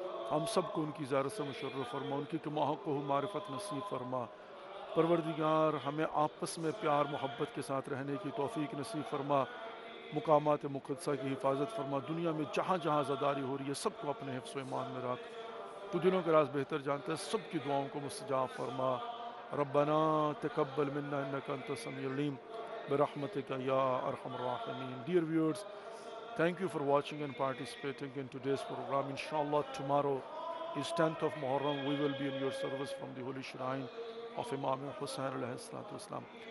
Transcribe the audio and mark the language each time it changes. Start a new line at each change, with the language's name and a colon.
Urdu: ہم سب کو ان کی زیارت سے مشرف فرما، ان کی کماحق کو معرفت نصیب فرما. پروردگار، ہمیں آپس میں پیار محبت کے ساتھ رہنے کی توفیق نصیب فرما. مقامات مقدسہ کی حفاظت فرما. دنیا میں جہاں جہاں عزاداری ہو رہی ہے سب کو اپنے حفظ و ایمان میں رکھ. تو دلوں کے راز بہتر جانتا ہے، سب کی دعاؤں کو مستجاب فرما.
Arabic: ربنا تقبل منا انك انت السميع العليم برحمتك يا ارحم الراحمين.
English: Dear viewers, thank you for watching and participating in today's program. Inshallah, tomorrow is 10th of Muharram. We will be in your service from the holy shrine of Imam Hussain alayhi salatu wasalam.